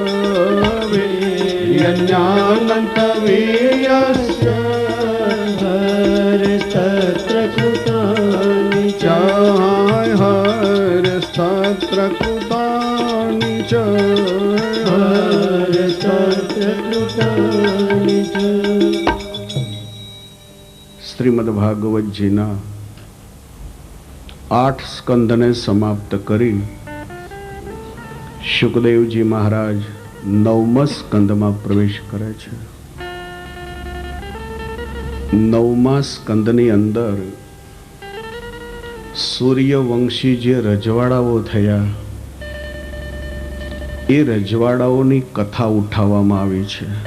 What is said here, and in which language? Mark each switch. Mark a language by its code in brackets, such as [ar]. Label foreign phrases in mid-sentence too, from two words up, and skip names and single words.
[sa] वीर्यन्यानन्तवीर्यस्य हरेस्तत्र कृतानि च। हरेस्तत्र कृतानि च। हरेस्तत्र कृतानि च। [gu] શ્રીમદ્ભાગવતજીના 8 સ્કંદને સમાપ્ત કરી શુકદેવજી મહારાજ 9મા સ્કંદમાં પ્રવેશ કરે છે। 9મા સ્કંદની અંદર સૂર્યવંશી જે રજવાડાઓ થયા એ રજવાડાઓની કથા ઉઠાવવામાં આવી છે।